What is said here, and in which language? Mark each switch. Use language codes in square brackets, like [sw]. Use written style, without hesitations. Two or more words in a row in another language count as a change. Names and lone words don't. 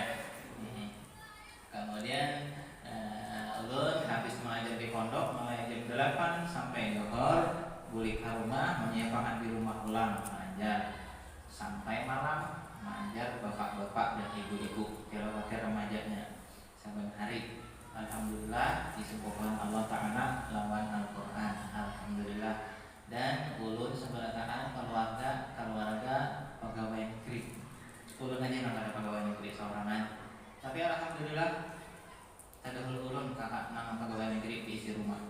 [bjn] Kemudian ulun habis mengajar di pondok mulai jam 8 sampai zuhur, balik ke rumah menyiapkan di rumah ulang mengajar sampai malam mengajar bapak-bapak dan ibu-ibu kira-kira remajanya saban hari. Alhamdulillah disebutkan Allah Ta'ala lawan Al-Quran. Alhamdulillah. Dan ulun sebelatan keluarga pegawai negeri. Ulun aja nggak ada pegawai negeri seorangan. Tapi alhamdulillah ada ulun kakak nama pegawai negeri diisi rumah.